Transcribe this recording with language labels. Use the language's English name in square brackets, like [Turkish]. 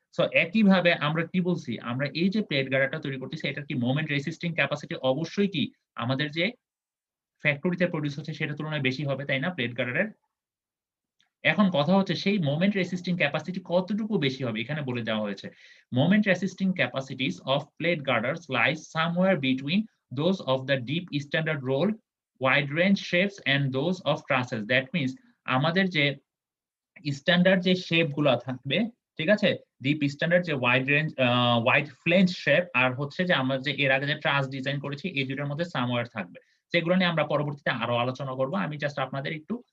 [Bangla] So একইভাবে আমরা কি বলছি? আমরা এই যে প্লেট গার্ডারটা তৈরি করতেছি এটার কি মোমেন্ট রেসিস্টিং ক্যাপাসিটি অবশ্যই কি আমাদের যে ফ্যাক্টরিতে প্রোডিউস হচ্ছে সেটার তুলনায় বেশি হবে, তাই না? প্লেট গার্ডারের। এখন কথা হচ্ছে সেই মোমেন্ট রেসিস্টিং ক্যাপাসিটি কতটুকু বেশি হবে? এখানে বলে দেওয়া হয়েছে। [English] Moment resisting capacities of plate girders lies somewhere between those of the deep standard roll, wide range shapes and those of trusses. That means [Bangla] আমাদের যে স্ট্যান্ডার্ড যে শেপ গুলা থাকবে, ঠিক আছে? ডিপ স্ট্যান্ডার্ড যে ওয়াইড ফ্লেঞ্জ শেপ আর হচ্ছে যে আমরা যে এর আগে যে ট্রাস ডিজাইন করেছি এই দুটার মধ্যে সামওয়্যার থাকবে। সেগুলো নিয়ে আমরা পরবর্তীতে আরো আলোচনা করব। আমি জাস্ট আপনাদের একটু